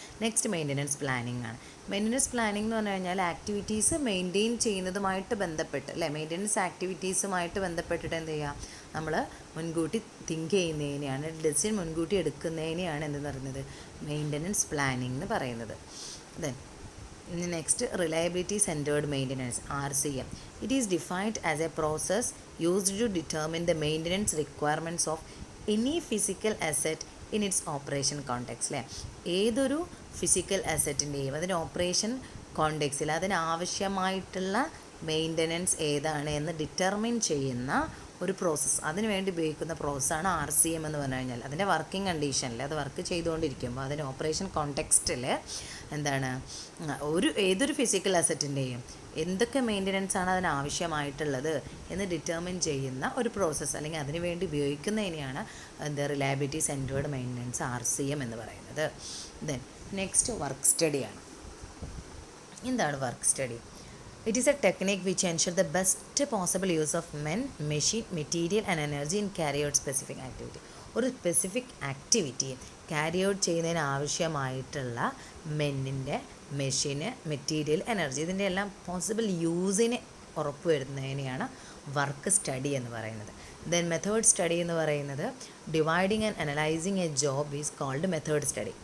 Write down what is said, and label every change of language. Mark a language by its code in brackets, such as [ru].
[ml] Next maintenance planning ആണ്. Maintenance planning എന്ന് പറഞ്ഞു കഴിഞ്ഞാൽ ആക്ടിവിറ്റീസ് മെയിൻറ്റെയിൻ ചെയ്യുന്നതുമായിട്ട് ബന്ധപ്പെട്ട് അല്ലേ, മെയിൻ്റനൻസ് ആക്ടിവിറ്റീസുമായിട്ട് ബന്ധപ്പെട്ടിട്ട് എന്ത് ചെയ്യുക, നമ്മൾ മുൻകൂട്ടി തിങ്ക് ചെയ്യുന്നതിനെയാണ്, ഡിസിഷൻ മുൻകൂട്ടി എടുക്കുന്നതിനെയാണ് എന്തെന്ന് പറയുന്നത്, മെയിൻ്റനൻസ് പ്ലാനിങ് എന്ന് പറയുന്നത്. [en] Then next reliability centred maintenance, RCM. It is defined as a process used to determine the maintenance requirements of any physical asset in its operation context [ml] അല്ലേ. ഏതൊരു ഫിസിക്കൽ അസറ്റിൻ്റെയും അതിൻ്റെ operation കോണ്ടെക്സിൽ അതിനാവശ്യമായിട്ടുള്ള maintenance ഏതാണ് എന്ന് determine ചെയ്യുന്ന ഒരു പ്രോസസ്സ്, അതിന് വേണ്ടി ഉപയോഗിക്കുന്ന പ്രോസസ്സാണ് RCM എന്ന് പറഞ്ഞു കഴിഞ്ഞാൽ. അതിൻ്റെ വർക്കിംഗ് കണ്ടീഷനിൽ അത് വർക്ക് ചെയ്തുകൊണ്ടിരിക്കുമ്പോൾ അതിൻ്റെ ഓപ്പറേഷൻ കോണ്ടെക്സ്റ്റിൽ എന്താണ് ഏതൊരു ഫിസിക്കൽ അസറ്റിൻ്റെയും എന്തൊക്കെ മെയിൻ്റനൻസ് ആണ് അതിന് ആവശ്യമായിട്ടുള്ളത് എന്ന് ഡിറ്റർമിൻ ചെയ്യുന്ന ഒരു പ്രോസസ്സ്, അല്ലെങ്കിൽ അതിന് വേണ്ടി ഉപയോഗിക്കുന്നതിനെയാണ് റിലയബിലിറ്റി സെൻറ്റേർഡ് മെയിൻ്റനൻസ് RCM എന്ന് പറയുന്നത്. Then next work സ്റ്റഡിയാണ്. എന്താണ് work study? [en] It is a technique which ensures the best possible use of men, machine, material and energy in carry out specific activity. [ml] ഒരു specific activity carry out ചെയ്യുന്നതിന് ആവശ്യമായിട്ടുള്ള മെന്നിൻ്റെ, മെഷീന്, material, energy, ഇതിൻ്റെ എല്ലാം possible യൂസിന് ഉറപ്പുവരുന്നതിനെയാണ് work study എന്ന് പറയുന്നത്. [en] then method study [ml] എന്ന് പറയുന്നത് [en] Dividing and analysing a job is called method study.